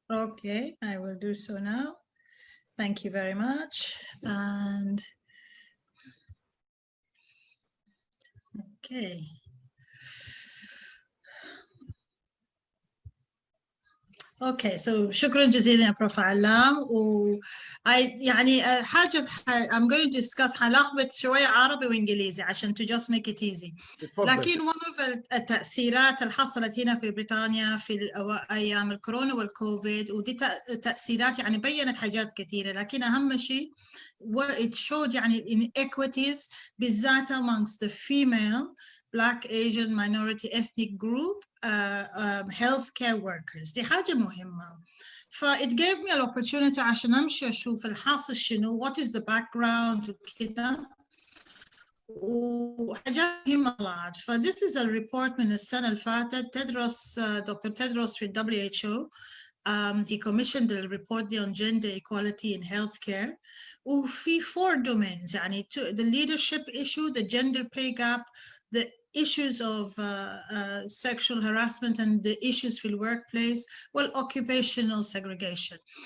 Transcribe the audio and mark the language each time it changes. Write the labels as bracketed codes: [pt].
[en] Okay, I will do so now. Thank you very much. And okay. Okay, so [ar] شكرا جزيلا يا بروف علام. يعني حاجة [en] I'm going to discuss [ar] هنلخبط شوية عربي وإنجليزي عشان [en] to just make it easy. [ar] لكن [en] one of [ar] التأثيرات اللي حصلت هنا في بريطانيا في أيام الكورونا والكوفيد، ودي تأثيرات يعني بيّنت حاجات كثيرة، لكن أهم شيء [en] it showed [ar] يعني inequities بالذات [en] amongst the female, Black, Asian, minority, ethnic group healthcare workers. [ar] دي حاجة مهمة. [en] it gave me an opportunity [ar] عشان أمشي أشوف الحاصل شنو, [en] what is the background وكده. [ar] وحاجات مهمة طلعت. ف [en] this is a report [ar] من السنة اللي فاتت. تدرس دكتور تدرس في WHO. [en] He commissioned a report on gender equality in healthcare. وفي 4 domains يعني the leadership issue, the gender pay gap, the issues of sexual harassment and the issues في workplace والoccupational segregation.